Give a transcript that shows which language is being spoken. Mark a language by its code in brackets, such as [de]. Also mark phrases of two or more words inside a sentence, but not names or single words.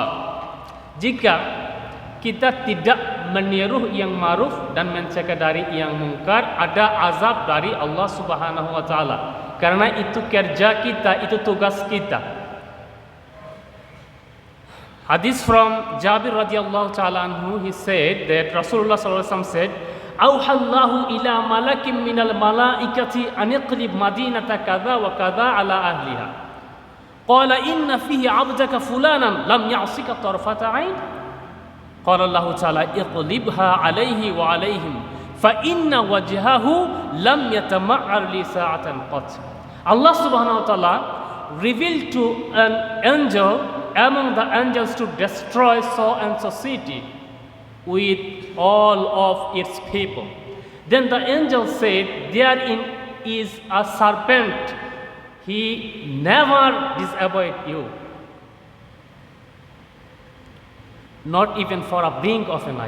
[id] Jika kita tidak meniru yang ma'ruf dan mencegah dari yang mungkar, ada azab dari Allah [ar] سبحانه وتعالى. [id] Karena itu kerja kita, itu tugas kita. [en] Hadis from Jabir [ar] رضي الله تعالى عنه, [en] he said that Rasulullah [ar] صلى الله عليه وسلم said, "أوحى الله إلى ملك من الملائكة أن اقلب مدينة كذا وكذا على أهلها. قال إن فيها عبدك فلانا لم يعصك طرفة عين." قال الله تعالى, "اقلبها عليه وعليهم فإن وجهه لم يتمعر لي ساعة قط." [en] Allah [ar] سبحانه وتعالى [en] revealed to an angel among the angels to destroy so and so city with all of its people. Then the angel said, "Therein is a serpent. He never disavoid you, not even for a blink of an eye."